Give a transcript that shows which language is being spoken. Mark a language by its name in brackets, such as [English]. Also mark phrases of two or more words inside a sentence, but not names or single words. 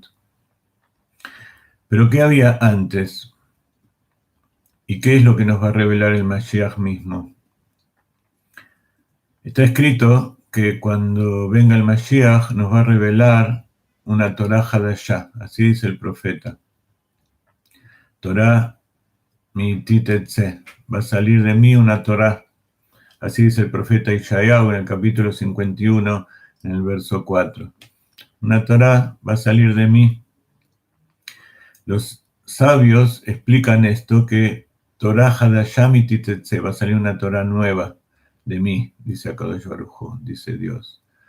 [Spanish] Pero ¿qué había antes? ¿Y qué es lo que nos va a revelar el Mashiach mismo? Está escrito que cuando venga el Mashiach nos va a revelar una [Hebrew] תורה חדשה, [Spanish] así dice el profeta. [Hebrew] תורה מאתי תצא, [Spanish] va a salir de mí una Torah, así dice el profeta Ishayahu en el capítulo 51, en el verso 4. Una Torah va a salir de mí. Los sabios explican esto, que [Hebrew] תורה חדשה מאתי תצא, [Spanish] va a salir una Torah nueva de mí, dice [Hebrew] הקדוש ברוך הוא, [Spanish] dice Dios.